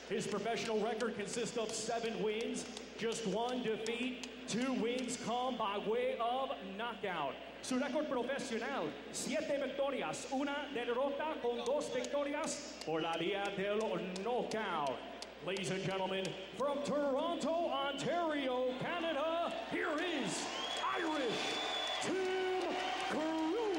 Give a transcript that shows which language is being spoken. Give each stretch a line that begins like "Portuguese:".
English: His professional record consists of 7 wins, just 1 defeat, 2 wins come by way of knockout.
Spanish: Su récord profesional, 7 victorias, 1 derrota con 2 victorias por la vía del knockout.
English: Ladies and gentlemen, from Toronto, Ontario, Canada, here is Irish Tim Cronin.